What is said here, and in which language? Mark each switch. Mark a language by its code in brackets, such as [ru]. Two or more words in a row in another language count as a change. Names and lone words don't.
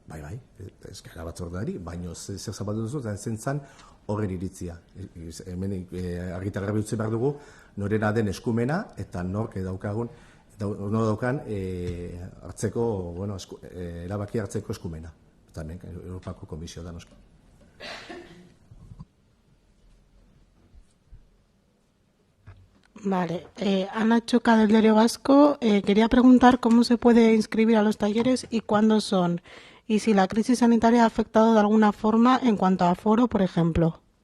[eu] Bai, eskaera batzordeari, baina zer zabaldu duzu, zentzan horren iritzia. Hemen argitar garbi utzi behar dugu, norena den eskumena eta nork daukan erabaki hartzeko eskumena. Eta hemen Europako Komisio da noski. [es] Vale, Ana Choca del Diario Vasco, quería preguntar cómo se puede inscribir a los talleres y cuándo son, y si la crisis sanitaria ha afectado de alguna forma en cuanto a aforo, por ejemplo.